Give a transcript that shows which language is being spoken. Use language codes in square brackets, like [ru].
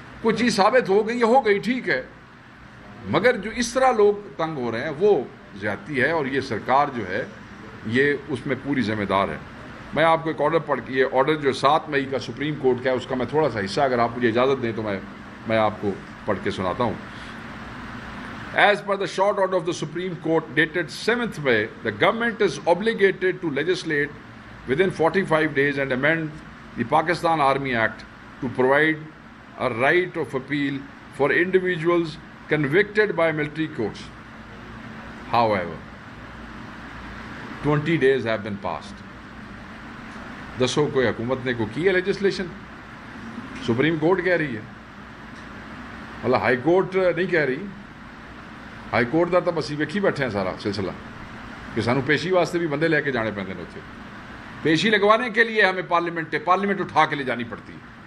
[ur] کوئی چیز ثابت ہو گئی ٹھیک ہے، مگر جو اس طرح لوگ تنگ ہو رہے ہیں وہ زیادتی ہے، اور یہ سرکار جو ہے یہ اس میں پوری ذمہ دار ہے. میں آپ کو ایک آرڈر پڑھ کے، یہ آرڈر جو 7 مئی کا سپریم کورٹ کا ہے، اس کا میں تھوڑا سا حصہ اگر آپ مجھے اجازت دیں تو میں آپ کو پڑھ کے سناتا ہوں. [en] As per the short order of the Supreme Court dated 7th May, the government is obligated to legislate within 45 days and amend the Pakistan Army Act to provide a right of appeal for individuals convicted by military courts. However, 20 days have been passed. [ur] دسو کوئی حکومت نے کی ہے legislation? Supreme court کہہ رہی ہے، مطلب ہائی کورٹ نہیں کہہ رہی. [pa] ہائی کورٹ کا تو اسی ویکھی بیٹھے ہیں سارا سلسلہ کہ سانو پیشی واسطے بھی بندے لے کے جانے پہنتے ہیں. [ur] اتنے پیشی لگوانے کے لیے ہمیں پارلیمنٹ اٹھا کے لے جانی پڑتی ہے.